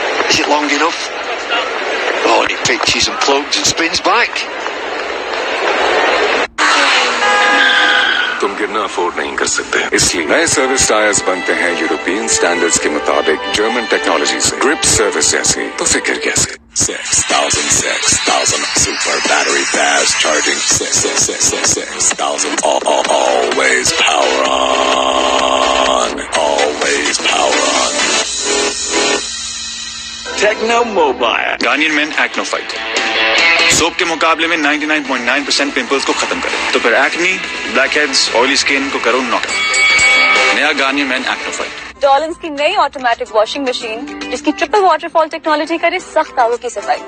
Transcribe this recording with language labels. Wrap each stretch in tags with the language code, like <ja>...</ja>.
<en>Is it long enough? Oh, and he pitches and plugs and spins back.</en> <hi>तुम गिरना afford नहीं कर सकते, इसलिए नए सर्विस टायर्स बनते हैं यूरोपियन स्टैंडर्ड्स के मुताबिक जर्मन टेक्नोलॉजी से। ग्रिप सर्विस जैसी तो फिक्र कैसे।</hi> <en>6,000 super battery fast charging 6,000 always power on, always power on. Techno Mobile</en> <hi>Garnier men Acno fight soap के मुकाबले में 99.9% पिंपल्स को खत्म करे, तो फिर एक्नी, ब्लैकहेड्स, ऑयली स्किन को करो नॉक। नया गार्नियर मेन एक्नो फाइट। डॉलन्स की नई ऑटोमेटिक वॉशिंग मशीन जिसकी ट्रिपल वाटरफॉल टेक्नोलॉजी करे सख्त आवों की सफाई,</hi>